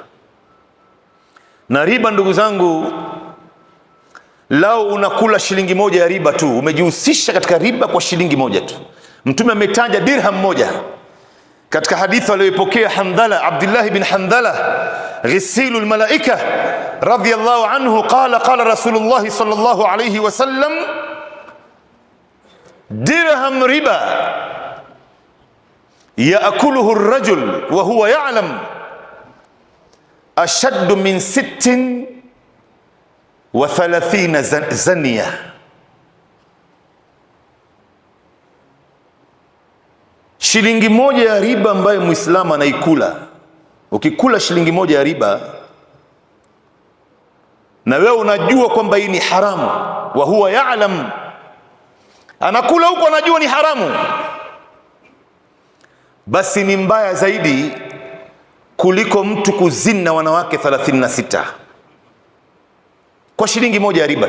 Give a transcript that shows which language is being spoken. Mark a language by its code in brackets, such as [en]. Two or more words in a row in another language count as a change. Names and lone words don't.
[sw] Na riba ndugu zangu, lao unakula shilingi moja ya riba tu, umejihusisha katika riba kwa shilingi moja tu. Mtume ametaja dirham moja katika hadithi aliyopokea Handhala, Abdullah bin Handhala [ar] غسيل الملائكة رضي الله عنه قال قال رسول الله صلى الله عليه وسلم درهم ربا يأكله الرجل وهو يعلم أشد من 36 زنية. [sw] Shilingi moja ya riba ambayo Muislamu anaikula, ukikula shilingi moja ya riba na wewe unajua kwamba hii ni haramu, [ar] وهو يعلم, [sw] anakula huko anajua ni haramu, basi ni mbaya zaidi kuliko mtu kuzini na wanawake 36 kwa shilingi moja ya riba tu.